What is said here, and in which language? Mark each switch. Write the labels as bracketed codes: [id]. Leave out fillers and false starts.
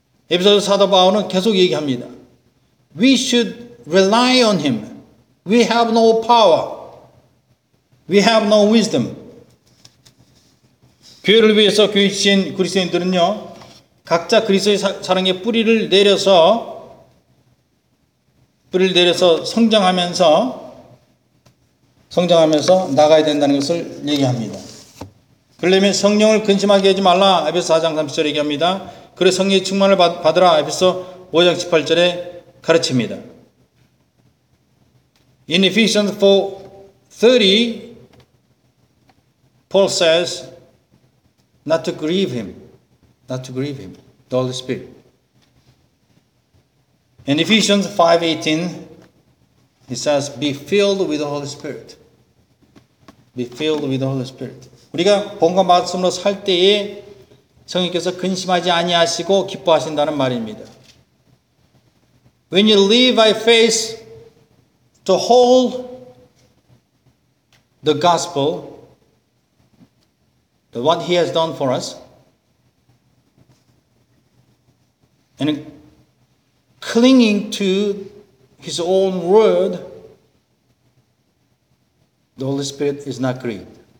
[ko] 에베소서 사도 바울은 계속 얘기합니다. [en] We should rely on him. We have no power. We have no wisdom. [ko] 교회를 위해서 교회신 그리스도인들은요, 각자 그리스도의 사랑의 뿌리를 내려서 성장하면서 성장하면서 나가야 된다는 것을 얘기합니다. 그러려면 성령을 근심하게 하지 말라. 에베소 4장 30절 얘기합니다. 그래 성령의 충만을 받으라. 에베소 5장 18절에 가르칩니다. [en] In Ephesians 4:30, Paul says, not to grieve him, not to grieve him, the Holy Spirit. In Ephesians 5:18, he says, be filled with the Holy Spirit. Be filled with the Holy Spirit. [ko] 우리가 본과 말씀으로 살 때에 성령께서 근심하지 아니하시고 기뻐하신다는 말입니다. [en] When you live by faith to hold the gospel, the what he has done for us, and clinging to his own word, the Holy Spirit is not grieved.